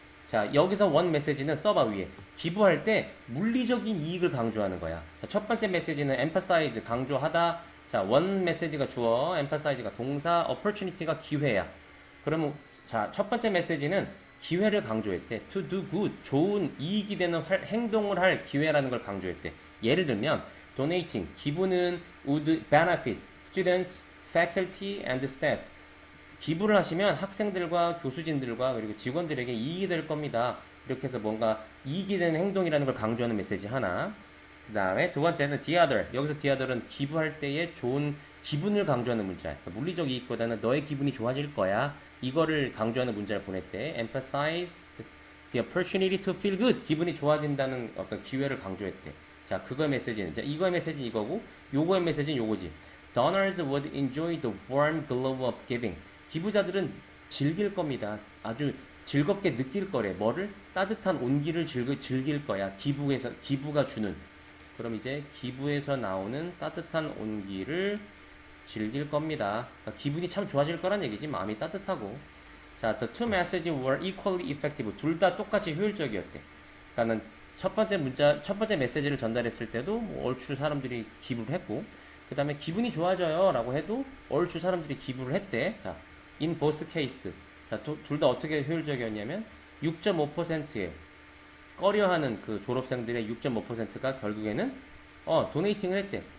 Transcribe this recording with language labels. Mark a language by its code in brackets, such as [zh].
[ko] 자, 여기서 one message는 써봐 위에. 기부할 때 물리적인 이익을 강조하는 거야. 자, 첫 번째 메시지는 emphasize, 강조하다. 자, one message가 주어, emphasize가 동사, opportunity가 기회야. 그러면 자, 첫 번째 메시지는 기회를 강조했대. [en] to do good, [ko] 좋은 이익이 되는 행동을 할 기회라는 걸 강조했대. 예를 들면 [en] donating, [ko] 기부는 [en] would benefit students, faculty and staff. [ko] 기부를 하시면 학생들과 교수진들과 그리고 직원들에게 이익이 될 겁니다. 이렇게 해서 뭔가 이익이 되는 행동이라는 걸 강조하는 메시지 하나. 그 다음에 두 번째는 the other. 여기서 the other은 기부할 때의 좋은 기분을 강조하는 문자. 그러니까 물리적 이익보다는 너의 기분이 좋아질 거야. 이거를 강조하는 문자를 보냈대. [en] emphasize the opportunity to feel good. [ko] 기분이 좋아진다는 어떤 기회를 강조했대. 자, 그거의 메시지는. 자, 이거의 메시지는 이거고, 요거의 메시지는 요거지. [en] Donors would enjoy the warm glow of giving. [ko] 기부자들은 즐길 겁니다. 아주 즐겁게 느낄 거래. 뭐를? 따뜻한 온기를 즐길 거야. 기부가 주는. 그럼 이제 기부에서 나오는 따뜻한 온기를 즐길 겁니다. 그러니까 기분이 참 좋아질 거란 얘기지. 마음이 따뜻하고. 자, [en] the two messages were equally effective. [ko] 둘 다 똑같이 효율적이었대. 그러니까는 첫 번째 메시지를 전달했을 때도 뭐 얼추 사람들이 기부를 했고, 그 다음에 기분이 좋아져요 라고 해도 얼추 사람들이 기부를 했대. 자, [en] in both case. [ko] 자, 둘 다 어떻게 효율적이었냐면 6.5%에 꺼려하는 그 졸업생들의 6.5%가 결국에는 donating을 했대.